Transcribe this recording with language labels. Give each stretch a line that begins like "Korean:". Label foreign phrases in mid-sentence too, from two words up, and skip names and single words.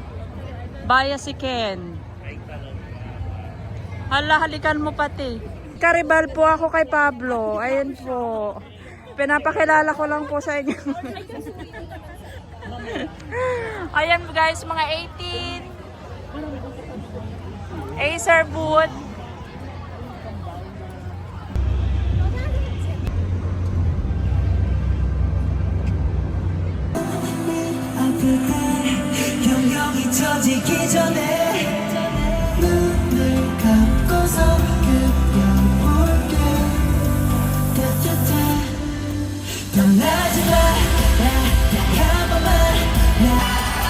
Filipino: Baya si Ken. Hala, halikan mo pati. Karibal po ako kay Pablo. Ayun po. Pinapakilala ko lang po sa inyo. Ayan guys, mga 18. Acer booth.
Korean: 영영이 터지기 전에 눈을 감고서 그려볼게 떠나지 마 한 번만